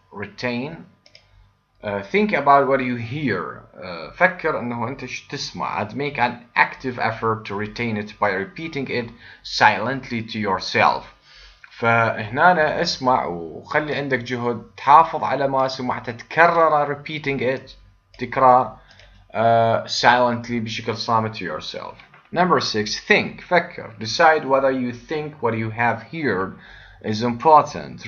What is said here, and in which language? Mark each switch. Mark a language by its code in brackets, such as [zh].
[en] retain. Think about what you hear. [ar] فكر انه انت تسمع. [en] and make an active effort to retain it by repeating it silently to yourself. [ar] فهنا اسمع وخلي عندك جهد تحافظ على ما سمعت، تكرر [en] repeating it، [ar] تكرار silently بشكل صامت [en] to yourself. Number 6 think، [ar] فكر. [en] decide whether you think what you have heard is important.